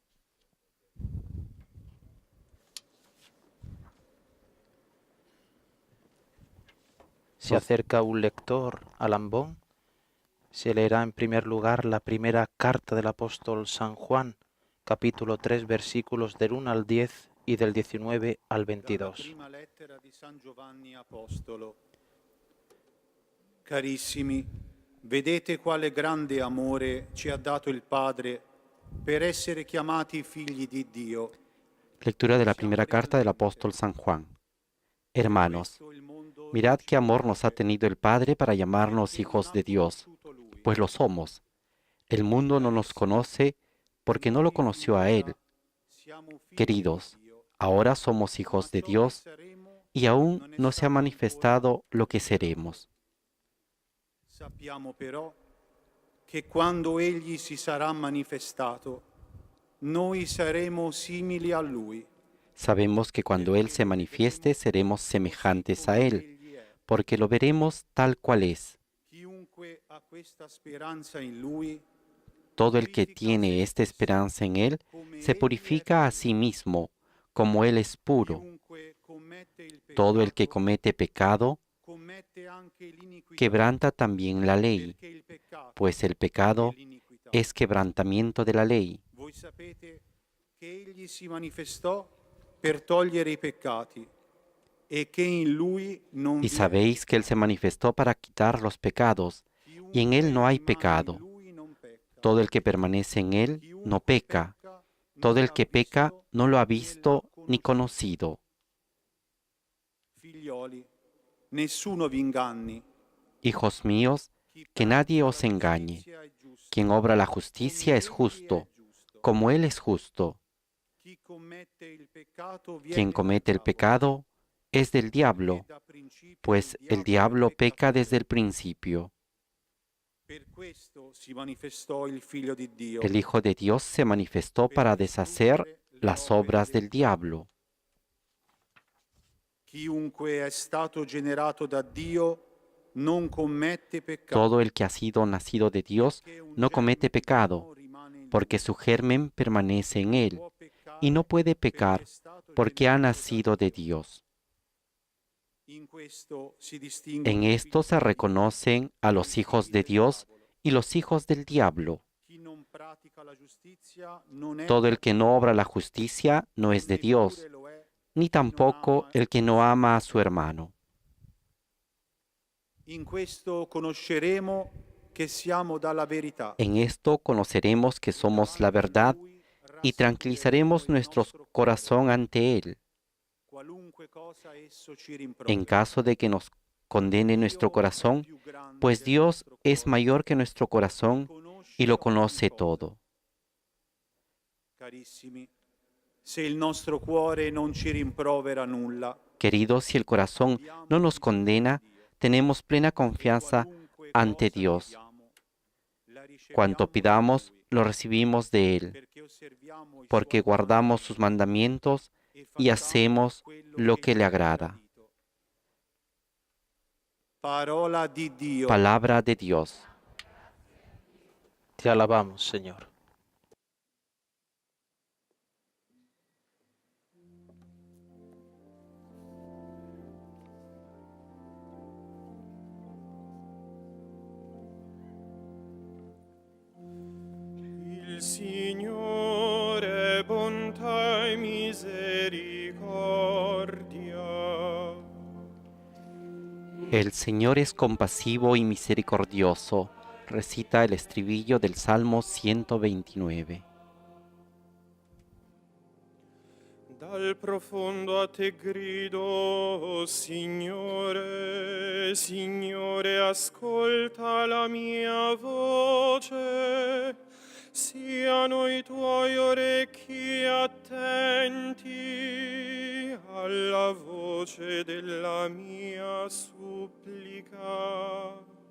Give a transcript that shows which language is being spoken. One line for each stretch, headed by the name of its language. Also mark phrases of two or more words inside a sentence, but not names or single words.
Spanish: Se acerca un lector al ambón. Se leerá en primer lugar la primera carta del apóstol San Juan, capítulo 3, versículos del 1 al 10 y del 19 al 22.
Italian: Prima lettera di San Giovanni Apostolo. Carissimi, vedete quale grande amore ci ha dato il Padre per essere chiamati figli di Dio.
Spanish: Lectura de la primera carta del apóstol San Juan. Hermanos, mirad qué amor nos ha tenido el Padre para llamarnos hijos de Dios, pues lo somos. El mundo no nos conoce porque no lo conoció a Él. Queridos, ahora somos hijos de Dios y aún no se ha manifestado lo que seremos.
Italian: Sappiamo però che quando Egli si sarà manifestato, noi saremo simili a Lui.
Spanish: Sabemos que cuando Él se manifieste seremos semejantes a Él, porque lo veremos tal cual es.
Italian: Chiunque ha questa speranza in Lui,
Spanish: Todo el que tiene esta esperanza en Él se purifica a sí mismo, como Él es puro.
Italian: chiunque commette il
Spanish: Todo el que
Italian: peccato,
Spanish: comete pecado
Italian: commette anche l'iniquità,
Spanish: quebranta también la ley,
Italian: perché il peccato
Spanish: pues el pecado
Italian: è l'iniquità.
Spanish: es quebrantamiento de la ley.
Italian: Voi sapete che Egli si manifestò per togliere i peccati e che in Lui non
Spanish: Y
Italian: vi è
Spanish: sabéis que Él se manifestó para quitar los pecados, y en Él no hay
Italian: rimane in
Spanish: pecado.
Italian: Lui non pecca.
Spanish: Todo el que permanece en Él no
Italian: Chiunque
Spanish: peca.
Italian: pecca
Spanish: Todo
Italian: non
Spanish: el
Italian: l'ha
Spanish: que peca
Italian: visto
Spanish: no lo ha
Italian: né l'ha
Spanish: visto ni
Italian: conosciuto.
Spanish: conocido.
Italian: Figlioli, nessuno vi inganni.
Spanish: Hijos míos, que nadie os engañe.
Italian: Giustizia è giusto,
Spanish: Quien obra la
Italian: come
Spanish: justicia es
Italian: Egli è
Spanish: justo,
Italian: giusto.
Spanish: como Él es justo.
Italian: Chi commette il peccato viene
Spanish: Quien comete el
Italian: dal diavolo,
Spanish: pecado es del
Italian: perché
Spanish: diablo,
Italian: da principio
Spanish: pues el
Italian: è
Spanish: diablo peca
Italian: peccatore.
Spanish: desde el principio.
Italian: Per questo si manifestò il Figlio di Dio,
Spanish: El Hijo de Dios se manifestó para deshacer las obras del diablo.
Italian: Chiunque è stato generato da Dio non commette peccato.
Spanish: Todo el que ha sido nacido de Dios
Italian: perché un
Spanish: no comete
Italian: germe
Spanish: pecado,
Italian: umano rimane in
Spanish: porque
Italian: lui.
Spanish: su germen permanece en Él,
Italian: Può peccare
Spanish: y no puede
Italian: perché
Spanish: pecar,
Italian: è stato
Spanish: porque ha
Italian: generato da
Spanish: nacido de
Italian: Dio.
Spanish: Dios.
Italian: In questo si distinguono
Spanish: En
Italian: i
Spanish: esto
Italian: figli
Spanish: se
Italian: di Dio
Spanish: reconocen a
Italian: dai
Spanish: los hijos
Italian: figli
Spanish: de
Italian: del
Spanish: Dios
Italian: diavolo.
Spanish: y los hijos del diablo.
Italian: Chi non pratica la giustizia non è
Spanish: Todo el que
Italian: di
Spanish: no obra
Italian: Dio,
Spanish: la justicia no es de
Italian: neppure
Spanish: Dios,
Italian: lo è
Spanish: ni
Italian: chi non
Spanish: tampoco
Italian: ama
Spanish: el que
Italian: il
Spanish: no
Italian: suo
Spanish: ama a su
Italian: fratello.
Spanish: hermano.
Italian: In questo conosceremo che siamo dalla verità.
Spanish: En esto conoceremos que somos la verdad y tranquilizaremos nuestro corazón ante Él,
Italian: Qualunque cosa esso ci
Spanish: en
Italian: rimproveri.
Spanish: caso de que nos condene nuestro corazón, pues Dios es mayor que nuestro corazón y lo conoce todo.
Italian: Carissimi, se il nostro cuore non ci rimprovera nulla,
Spanish: Queridos, si el corazón no nos condena, tenemos plena confianza
Italian: qualunque
Spanish: ante
Italian: cosa
Spanish: Dios.
Italian: chiediamo, la riceviamo
Spanish: Cuanto
Italian: da
Spanish: pidamos,
Italian: Lui,
Spanish: lo recibimos de Él,
Italian: perché osserviamo i
Spanish: porque
Italian: suoi
Spanish: guardamos sus mandamientos
Italian: e
Spanish: y
Italian: facciamo
Spanish: hacemos
Italian: quello
Spanish: lo que le
Italian: gli è
Spanish: agrada.
Italian: gradito. Parola di Dio.
Spanish: Palabra de Dios. Te alabamos, Señor.
Italian: Il Signore bontà e misericordia.
Spanish: El Señor es compasivo y misericordioso, recita el estribillo del Salmo 129.
Italian: Dal profondo a te grido, oh Signore, Signore, ascolta la mia voce. Siano i tuoi orecchi attenti alla voce della mia supplica.